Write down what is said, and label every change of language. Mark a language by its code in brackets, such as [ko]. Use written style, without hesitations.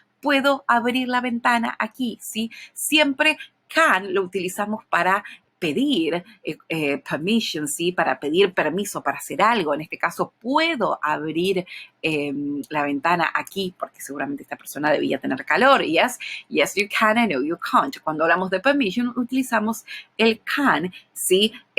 [es] ¿Puedo abrir la ventana aquí? ¿Sí? Siempre can lo utilizamos para pedir permission, ¿sí? Para pedir permiso para hacer algo. En este caso, puedo abrir la ventana aquí porque seguramente esta persona debía tener calor. [en] Yes, yes, you can, I know you can't. [es] Cuando hablamos de permission, utilizamos el can, ¿sí?